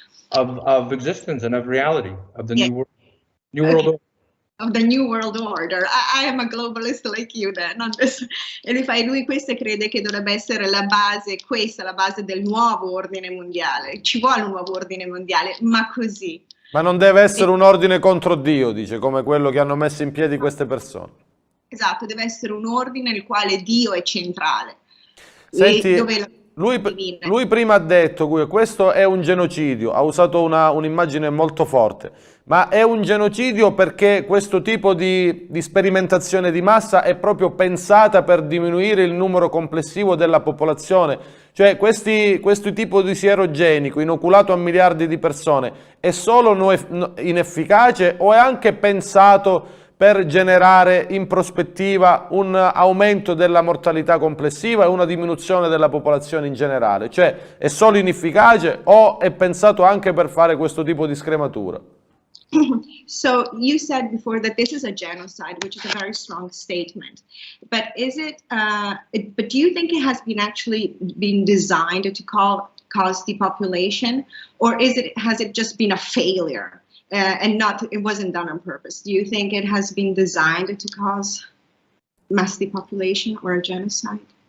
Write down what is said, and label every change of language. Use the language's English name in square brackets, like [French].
[English] of existence and of reality, of the yeah. new world order. Of the new world order. I am a globalist like you then. [Italian] E lui questo crede che dovrebbe essere la base, questa la base del nuovo ordine mondiale. Ci vuole un nuovo ordine mondiale, ma così. Ma non deve essere un ordine contro Dio, dice, come quello che hanno messo in piedi queste persone. Esatto, deve essere un ordine nel quale Dio è centrale. Senti, Lui prima ha detto che questo è un genocidio, ha usato un'immagine molto forte, ma è un genocidio perché questo tipo di sperimentazione di massa è proprio pensata per diminuire il numero complessivo della popolazione, cioè questo tipo di sierogenico inoculato a miliardi di persone è solo inefficace o è anche pensato per generare in prospettiva un aumento della mortalità complessiva e una diminuzione della popolazione in generale? Cioè, è solo inefficace o è pensato anche per fare questo tipo di scrematura? [English] So you said before that this is a genocide, which is a very strong statement. But but do you think it has been actually been designed to cause depopulation, or has it just been a failure? And it wasn't done on purpose. Do you think it has been designed to cause mass depopulation or a genocide?